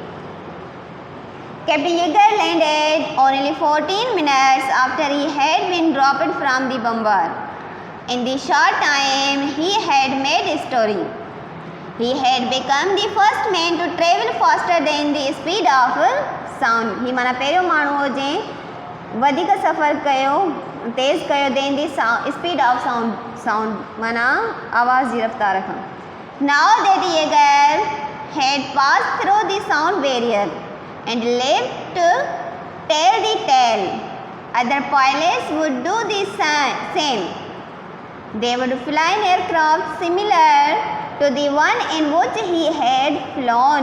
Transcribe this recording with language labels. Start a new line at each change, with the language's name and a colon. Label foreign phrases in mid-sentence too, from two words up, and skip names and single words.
English: Captain Yeager landed only 14 minutes after he had been dropped from the bomber. In the short time he had made history. He had become the first man to travel faster than the speed of sound.
Sindhi: ही माना पहिरियों माण्हू हो जंहिं वधीक सफ़र कयो तेज़ कयो
English: than the speed of sound
Sindhi: माना आवाज़ जी रफ़्तार खां.
English: Now that Yeager had passed through the sound barrier and lived to tell the tale, other pilots would do the same. They would fly an aircraft similar to the one in which he had flown.